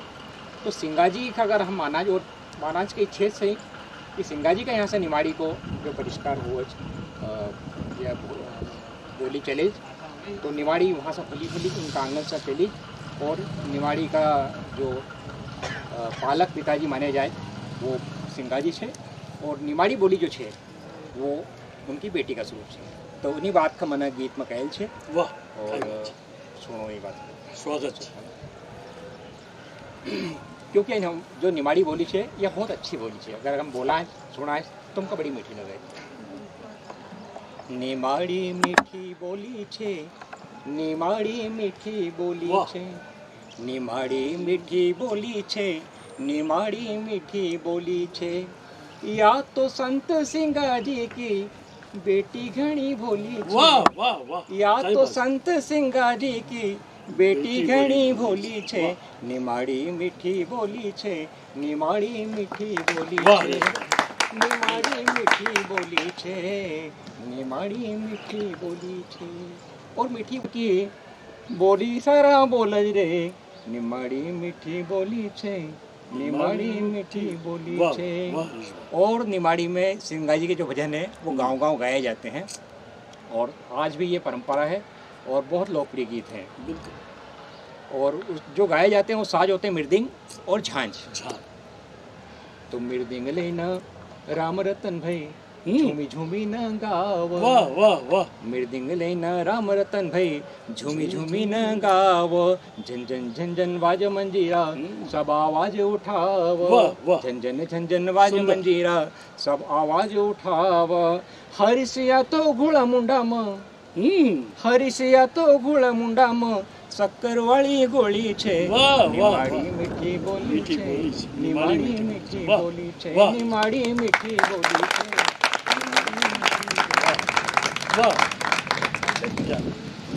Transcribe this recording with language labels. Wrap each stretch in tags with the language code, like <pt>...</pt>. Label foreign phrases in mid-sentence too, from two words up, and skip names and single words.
<hi>तो सिंगा जी का अगर हम मानाज के इच्छे से कि सिंगा जी का यहाँ से निमाड़ी को जो परिष्कार हुआ या बोली चले तो निमाड़ी वहाँ से फली उनका आंगन से चली और निमाड़ी का जो पालक पिताजी माने जाए वो सिंगा जी है और निमाड़ी बोली जो है वो उनकी बेटी का स्वरूप है।</hi> <noe>तो उन्हीं बात का मन गीत में कहल है।</noe> <hi>वाह और सुनो ये बात स्वागत क्योंकि हम जो निमाड़ी बोली है यह बहुत अच्छी बोली है अगर हम बोला है सुना है तो हमको बड़ी मीठी लगे।</hi> <noe>निमाड़ी मीठी बोली छे निमाड़ी मीठी बोली छे निमाड़ी मीठी बोली छे निमाड़ी मीठी बोली छे या तो संत सिंगा जी की बेटी घनी भोली छे</noe> <hi>वाह वाह वाह</hi> <noe>या तो संत सिंगा जी की बेटी घनी भोली छे निमाड़ी मीठी बोली छे निमाड़ी मीठी बोली छे निमाड़ी मीठी बोली छे निमाड़ी मीठी बोली छे और मीठी की बोली सारा बोलज रे निमाड़ी मीठी बोली छे निमाड़ी मीठी बोली छे।</noe> <hi>और निमाड़ी में सिंगा जी के जो भजन है वो गांव-गांव गाए जाते हैं और आज भी ये परंपरा है और बहुत लोकप्रिय गीत हैं और जो गाए जाते हैं वो साज होते हैं मृदंग और झांझ।</hi> <noe>तो मृदंग लेना राम रतन भाई झूमी झूमी न गाव</noe> <hi>वाह वाह वाह</hi> <noe>मृदंग लेना राम रतन भाई झूमी झूमी न गाव झन झन झन झन वाज मंजीरा सब आवाज उठाव झन झन झन झन वाज मंजीरा सब आवाज उठाव हरिसिया तो घोड़ा मुंडा में हरिसिया तो घोड़ा मुंडा में शक्कर वाली गोली छे निमाड़ी मीठी बोली छे निमाड़ी मीठी बोली छे निमाड़ी मीठी बोली छे</noe> <hi>वाह</hi>